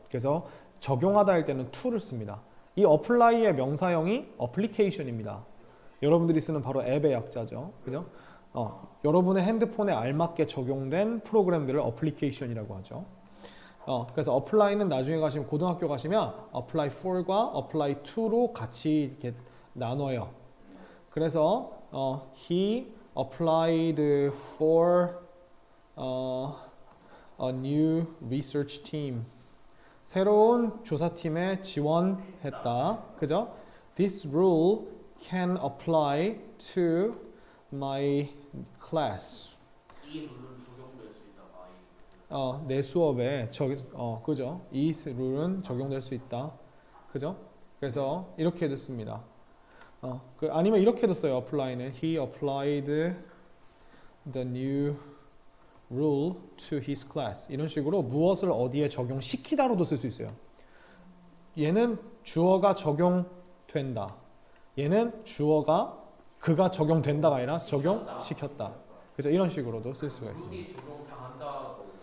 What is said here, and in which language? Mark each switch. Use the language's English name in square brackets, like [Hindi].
[Korean] 그래서 적용하다 할 때는 to를 씁니다. 이 apply의 명사형이 application입니다. 여러분들이 쓰는 바로 앱의 약자죠. 그죠? 여러분의 핸드폰에 알맞게 적용된 프로그램들을 application이라고 하죠. 그래서 apply는 나중에 가시면 고등학교 가시면 apply for과 apply to로 같이 이렇게 나눠요. [English] 그래서 he applied for a new research team. [Korean] 새로운 조사팀에 지원했다. 그죠? [English] This rule can apply to my class. [Korean] 이 룰은 적용될 수 있다. 내 수업에 그죠? 이 룰은 적용될 수 있다. 그죠? 그래서 이렇게 됐습니다. 아니면 이렇게도 써요. [English] apply는 he applied the new rule to his class. [Korean] 이런 식으로 무엇을 어디에 적용시키다로도 쓸 수 있어요. 얘는 주어가 적용된다. 얘는 주어가 그가 적용된다가 아니라 적용시켰다. 그래서 이런 식으로도 쓸 수가 있습니다. 룰이 적용당한다.